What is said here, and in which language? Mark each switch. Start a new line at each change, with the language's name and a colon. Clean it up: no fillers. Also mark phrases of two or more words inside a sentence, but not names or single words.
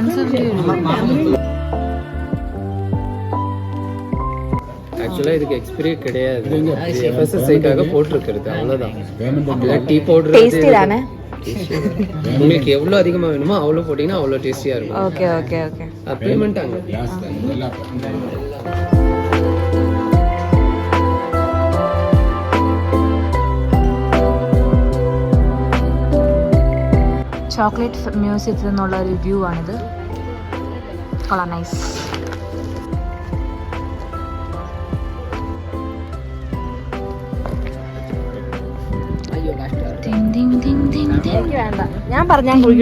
Tamil: ஆக்சுவலாக இதுக்கு எக்ஸ்பிரி கிடையாது, எஃப்எஸ்எஸ்ஐக்காக போட்டிருக்கிறது, அவ்வளோதான்.
English: tea powder
Tamil: டேஸ்டி தானே? உங்களுக்கு எவ்வளோ அதிகமாக வேணுமோ அவ்வளோ போட்டிங்கன்னா அவ்வளோ டேஸ்டியாக இருக்கும்.
English: okay okay okay.
Tamil: பேமெண்ட் அங்கே.
Malayalam: ചോക്ലേറ്റ് മ്യൂസിയത്തിൽ നിന്നുള്ള ഒരു വ്യൂ ആണിത്. കൊള്ളാം, നൈസ്. ഞാൻ പറഞ്ഞാൽ